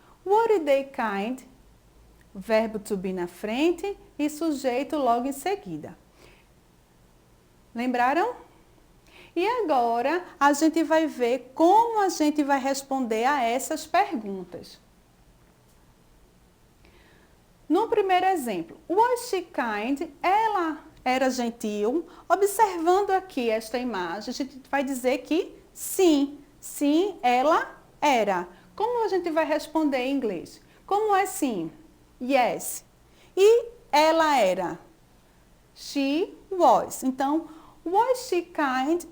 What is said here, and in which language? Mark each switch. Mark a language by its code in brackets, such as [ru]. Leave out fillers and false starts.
[pt] Were they kind? Verbo to be na frente e sujeito logo em seguida. Lembraram? E agora a gente vai ver como a gente vai responder a essas perguntas. No primeiro exemplo, was she kind? Ela era gentil. Observando aqui esta imagem, a gente vai dizer que sim, sim, ela era. Como a gente vai responder em inglês? Como é sim? Yes. E ela era? [en] She was. Então, was she kind?